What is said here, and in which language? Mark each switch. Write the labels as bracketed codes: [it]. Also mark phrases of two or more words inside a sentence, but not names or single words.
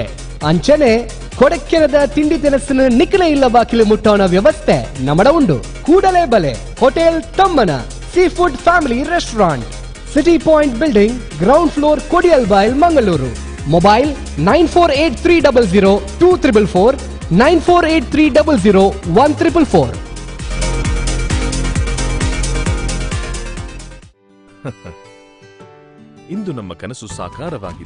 [tcy] ಅಂಚನೆ ಕೊಡಕ್ಕೆನದ ತಿಂಡಿ ತಿನಿಸಿನ ನಿಖಲೆ ಇಲ್ಲ ಬಾಕಿಲು ಮುಟ್ಟೋಣ ವ್ಯವಸ್ಥೆ ನಮಡ ಉಂಡು. ಕೂಡಲೇ ಬಲೆ ಹೋಟೆಲ್ ತಮ್ಮನ ಸೀ ಫುಡ್ ಫ್ಯಾಮಿಲಿ ರೆಸ್ಟೋರೆಂಟ್, ಸಿಟಿ ಪಾಯಿಂಟ್ ಬಿಲ್ಡಿಂಗ್, ಗ್ರೌಂಡ್ ಫ್ಲೋರ್, ಕೊಡಿಯಲ್ಬಾಯ್, ಮಂಗಳೂರು. ಮೊಬೈಲ್ 9483002444, 9483001444. [kn] ಇಂದು ನಮ್ಮ ಕನಸು ಸಾಕಾರವಾಗಿದೆ.